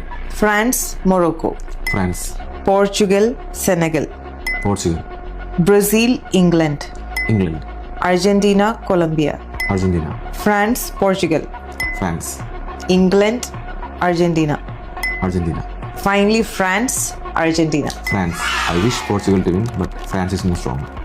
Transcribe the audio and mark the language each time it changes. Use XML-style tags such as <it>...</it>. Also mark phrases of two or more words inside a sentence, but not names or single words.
<en>France, Morocco. France. Portugal, Senegal. Portugal. Brazil, England. England. Argentina, Colombia. Argentina. France, Portugal. France. England, Argentina. Argentina. Finally, France, Argentina. France. I wish Portugal to win, but France is more strong.</en>